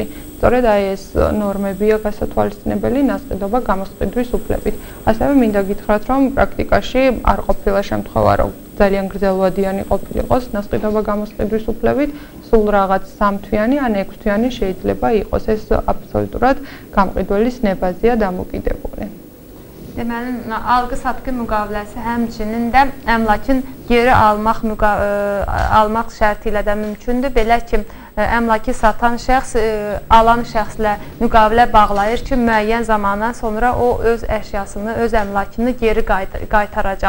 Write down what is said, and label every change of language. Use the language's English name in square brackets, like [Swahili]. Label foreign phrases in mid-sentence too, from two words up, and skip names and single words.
[Georgian] სწორედ აი ეს ნორმებია გასათვალისწინებელი ნასყიდობა გამოსყიდვის უფლებით. ასევე მინდა გითხრათ, რომ პრაქტიკაში არ ყოფილა შემთხვევა, რომ ძალიან გრძელვადიანი ყოფილიყოს ნასყიდობა გამოსყიდვის უფლებით, სულ რაღაც 3 თვიანი ან 6 თვიანი შეიძლება იყოს. ეს აბსოლუტურად გამყიდველის ნებაზეა დამოკიდებული. [Azerbaijani] Deməli, alqı-satqı müqaviləsi həmçinin də əmlakın geri almaq şərti ilə də mümkündür. Belə ki, əmlakı satan şəxs alan şəxslə müqavilə bağlayır ki, müəyyən zamandan sonra o öz əşyasını, öz əmlakını geri qaytaracaq.